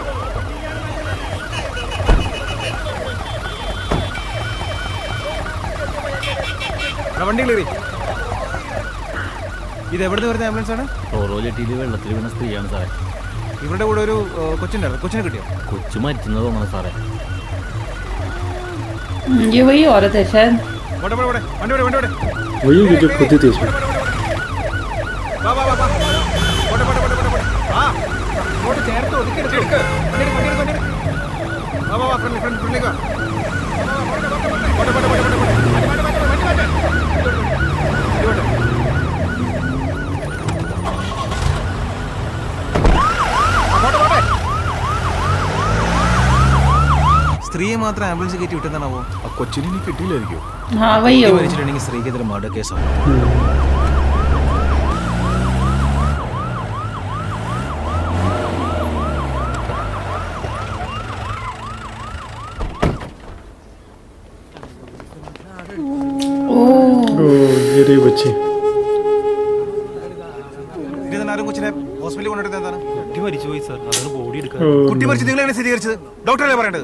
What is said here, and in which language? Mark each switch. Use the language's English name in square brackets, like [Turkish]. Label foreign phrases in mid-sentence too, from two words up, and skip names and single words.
[Malayalam] വണ്ടി കയറി. ഇത് എവിടെ നിന്ന് വരുന്ന ആംബുലൻസ് ആണ്? റോറോ ജെട്ടിയിൽ വെള്ളത്തിൽ വീണ സ്ത്രീയാണ് സാറേ. ഇവരുടെ കൂടെ ഒരു കൊച്ചുണ്ടായിരുന്നു. കൊച്ചിനെ കിട്ടിയോ? കൊച്ചു മരിച്ചെന്ന് തോന്നണം സാറേ. [Hindi] ये वही औरत है शायद। [Malayalam] വണ്ടി വണ്ടി വണ്ടി വണ്ടി [Hindi] वही होगी जो खुद ही थी इसमें। [Malayalam] വാ വാ വാ വാ. പോട്ടെ പോട്ടെ പോട്ടെ പോട്ടെ. ആ ഇങ്ങോട്ട് ചേർത്ത് ഒതുക്കിയെടുക്ക്. വണ്ടി എടുക്ക് വണ്ടി എടുക്ക് വണ്ടി എടുക്ക്. വാ വാ വാ ഫ്രണ്ടിലേക്ക് വാ. പോട്ടെ പോട്ടെ പോട്ടെ പോട്ടെ പോട്ടെ. വണ്ടി വണ്ടി വണ്ടി വണ്ടി വണ്ടി. ഇങ്ങോട്ട്. പോട്ടെ പോട്ടെ. സ്ത്രീയെ മാത്രം ആംബുലൻസ് കയറ്റി വിട്ടെന്നാണാവോ? ആ കൊച്ചിനെ ഇനി കിട്ടിയില്ലായിരിക്കും. [Hindi] हाँ वही है वो। [Malayalam] മരിച്ചിട്ടുണ്ടെങ്കിൽ സ്ത്രീക്കെതിരെ മർഡർ കേസാണ്. [Hindi] ओ ये रही बच्ची। [Malayalam] ആരും കൊച്ചിനെ ഹോസ്പിറ്റലിൽ കൊണ്ടിട്ട് എന്താണ്? കുട്ടി മരിച്ചുപോയി സാർ, അതാണ് ബോഡി എടുക്കാൻ. ओ, കുട്ടി മരിച്ചു നിങ്ങളെങ്ങനെ സ്ഥിരീകരിച്ചത്? ഡോക്ടറല്ലേ പറയേണ്ടത്?